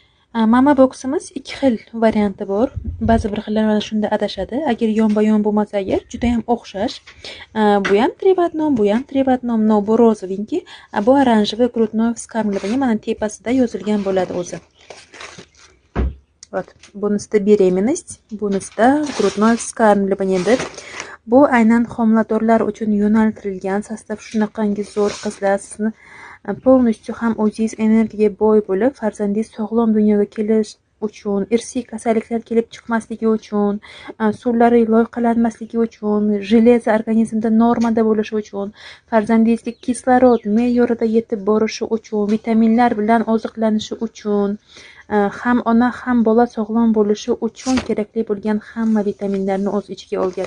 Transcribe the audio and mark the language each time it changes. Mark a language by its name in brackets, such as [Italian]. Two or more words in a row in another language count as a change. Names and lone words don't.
[Uzbek] Mama boksimiz ikki xil varianti bor. Ba'zi bir xillar mana shunda adashadi. Agar yonma-yon bo'lmasa agar juda ham o'xshash. Bu ham 3 [Russian] в одном, [Uzbek] bu ham 3 [Russian] в одном, но [Uzbek] bu розовенький, bu [Russian] оранжевый грудной вскармливание. [Uzbek] Mana tepasida yozilgan bo'ladi o'zi. Вот, bunisida беременность, bunisida [Russian] грудной вскармливание [Uzbek] deb. Bu aynan homiladorlar uchun yo'naltirilgan sostav. Shunaqangi zo'r qizlar, sizni полностью ham o'zingiz energiyaga boy bo'lib, farzandingiz sog'lom dunyoga kelish uchun, irsiy kasalliklar kelib chiqmasligi uchun, suvlari loyqalanmasligi uchun, железо organizmda normada bo'lishi uchun, farzandingizga kislorod me'yorida yetib borishi uchun, vitaminlar bilan oziqlanishi uchun, ham ona ham bola sog'lom bo'lishi uchun kerakli bo'lgan hamma vitaminlarni o'z ichiga olgan.